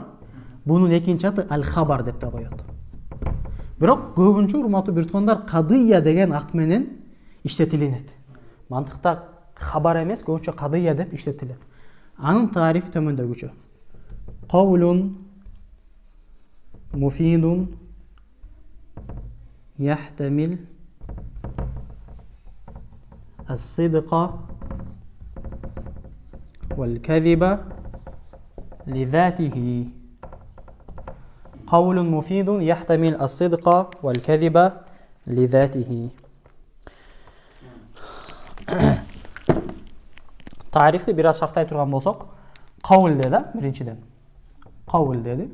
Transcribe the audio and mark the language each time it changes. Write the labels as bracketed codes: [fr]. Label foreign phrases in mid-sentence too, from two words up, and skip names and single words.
[ky] Бунун экинчи аты ал-хабар деп да коет. Бирок көбүнчө урматтуу биртугандар кадыя деген ат менен иштетилинет. Мантыкта хабар эмес, көбүнчө кадыя деп иштетилет. Анын тарифи төмөндөгүчө. [ar] Кавлун مفيد يحتمل الصدق والكذب لذاته. قول مفيد يحتمل الصدق والكذب لذاته. [ky] Тарифти бир аз шартай турган болсок, кавл деди, биринчиден. Кавл деди.